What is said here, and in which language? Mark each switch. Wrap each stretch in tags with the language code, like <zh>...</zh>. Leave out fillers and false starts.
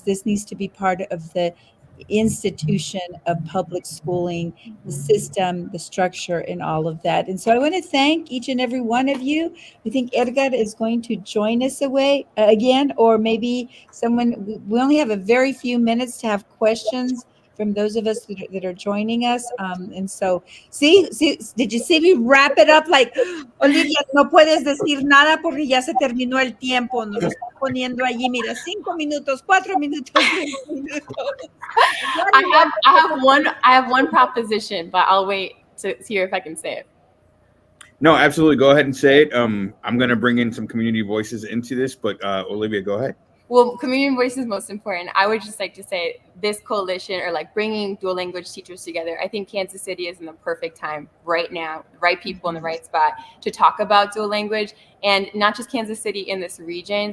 <en>This needs to be part of the institution of public schooling, the system, the structure, and all of that. And so I want to thank each and every one of you. I think Edgar is going to join us again, or maybe someone. We only have a very few minutes to have questions from those of us that are joining us. And so, see, did you see me wrap it up like, Olivia,</en> <es>no puedes decir nada porque ya se terminó el tiempo. Nos está poniendo allí, mira, 5 minutos, 4 minutos, 5 minutos.</es> <en>I have one proposition, but I'll wait to hear if I can say it. No, absolutely. Go ahead and say it. I'm going to bring in some community voices into this, but Olivia, go ahead. Well, community voice is most important. I would just like to say this coalition, or like bringing dual language teachers together, I think Kansas City is in the perfect time right now, the right people in the right spot to talk about dual language, and not just Kansas City, in this region.</en>